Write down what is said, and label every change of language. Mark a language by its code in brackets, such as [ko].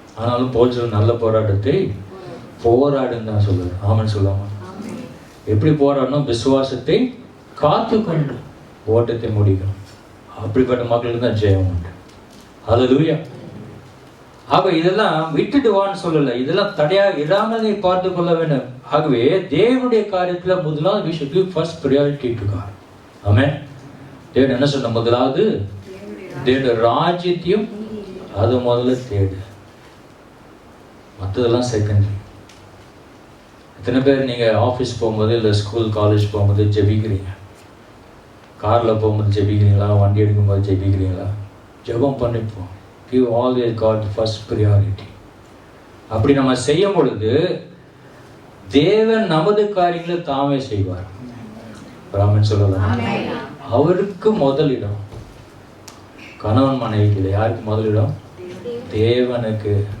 [ta] ஆனாலும் போல் சொல்ல நல்ல போராட்டத்தை போராடுன்னு தான் சொல்லுது. ஆமன் சொல்லாமா? எப்படி போராடணும்? விசுவாசத்தை காத்து கொண்டு ஓட்டத்தை முடிக்கணும். அப்படிப்பட்ட மக்களுக்கு தான் ஜெயம் உண்டு. ஹல்லேலூயா. ஆக இதெல்லாம் விட்டுட்டு வான்னு சொல்லல, இதெல்லாம் தடையா இராமலே பார்த்து கொள்ள வேண்டும். ஆகவே தேவனுடைய காரியத்துல முதலாவது [en] we should give first priority to God. [ta] ஆமென். தேவன் என்ன சொன்ன? முதலாவது தேவனுடைய ராஜ்யத்தையும் அது முதல்ல தேடு, மற்றதெல்லாம் செகண்டரி. எத்தனை பேர் நீங்க ஆஃபீஸ் போகும்போது இல்லை ஸ்கூல் காலேஜ் போகும்போது ஜெபிக்கிறீங்க? காரில் போகும்போது ஜெபிக்கிறீங்களா? வண்டி எடுக்கும்போது ஜெபிக்கிறீங்களா? ஜெபம் பண்ணிப்போம். [en] Give always God first priority. [ta] அப்படி நம்ம செய்யும் பொழுது தேவன் நமது காரியங்களை தாமே செய்வார். பிராமன் சொல்லலாம், அவருக்கு முதலிடம். கணவன் மனைவிக்கு யாருக்கு முதலிடம்? தேவனுக்கு.